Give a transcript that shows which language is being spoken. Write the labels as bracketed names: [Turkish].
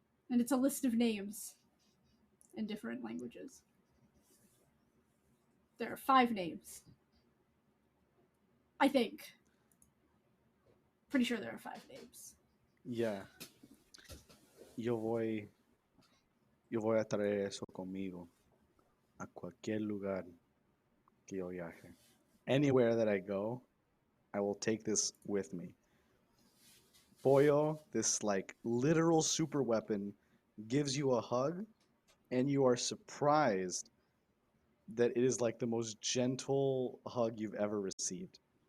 [English] And it's a list of names in different languages. There are 5 names. I think. Pretty sure there are 5 names. Yeah. [Spanish] Yo voy a traer eso conmigo a cualquier lugar que yo viaje. [English] Anywhere that I go, I will take this with me. Boyo, this like literal super weapon, gives you a hug, and you are surprised that it is like the most gentle hug you've ever received.